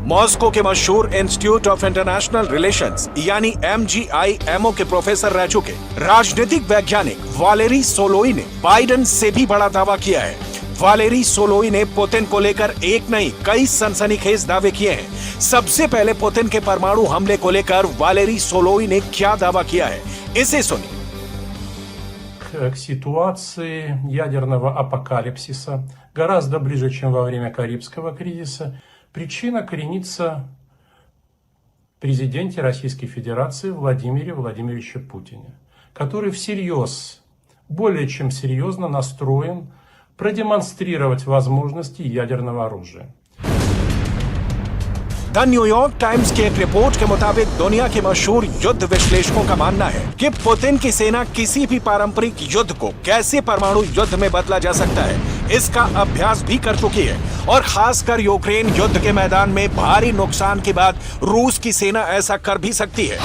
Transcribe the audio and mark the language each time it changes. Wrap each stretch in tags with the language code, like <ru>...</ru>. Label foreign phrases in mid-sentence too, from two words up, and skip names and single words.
<hi>मॉस्को के मशहूर</hi> <en>Institute of International Relations</en> <hi>यानी MGIMO के प्रोफेसर रह चुके राजनीतिक वैज्ञानिक वालेरी सोलोई ने बाइडेन से भी बड़ा दावा किया है। वालेरी सोलोई ने पुतिन को लेकर एक नहीं कई सनसनीखेज दावे किए हैं। सबसे पहले पुतिन के परमाणु हमले को लेकर वालेरी सोलोई ने क्या दावा किया है, इसे सुनिए।</hi> <ru>К ситуации ядерного апокалипсиса гораздо ближе, чем во время Карибского кризиса. Причина коренится в президенте Российской Федерации Владимире Владимировиче Путине, который всерьез, более чем серьезно настроен продемонстрировать возможности ядерного оружия.</ru> <hi>द न्यूयॉर्क टाइम्स की एक रिपोर्ट के मुताबिक दुनिया के मशहूर युद्ध विश्लेषकों का मानना है कि पुतिन की सेना किसी भी पारंपरिक युद्ध को कैसे परमाणु युद्ध में बदला जा सकता है, इसका अभ्यास भी कर चुकी है। और खासकर यूक्रेन युद्ध के मैदान में भारी नुकसान के बाद रूस की सेना ऐसा कर भी सकती है।</hi>